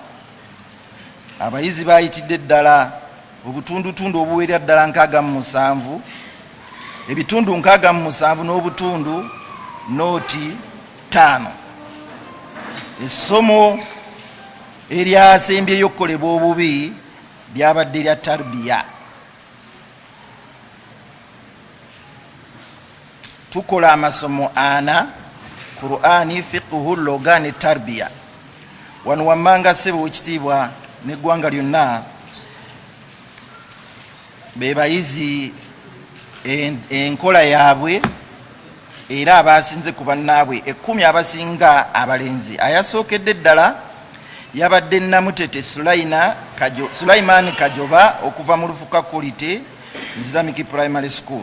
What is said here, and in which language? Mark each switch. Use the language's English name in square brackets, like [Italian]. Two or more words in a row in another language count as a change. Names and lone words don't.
[Ganda] Abayizi baayitidde ddala obutundutundu obuwerera ddala 67, ebitundu 67 n'obutundu nooti 5. Essomo eryasembyeyo okukolebwa obubi lyabadde lya tarbiya. Tukola amasomo 4: Qur'ani, fiqhu, loga ne tarbiya. Wano wammanga ssebo w'ekitiibwa n'eggwanga lyonna be bayizi enkola yaabwe era abasinze ku bannaabwe 10 abasinga abalenzi. Ayasookedde ddala yabadde Namutete Sulaiman Kajoba okuva mu Lufuka Quality Islamic Primary School.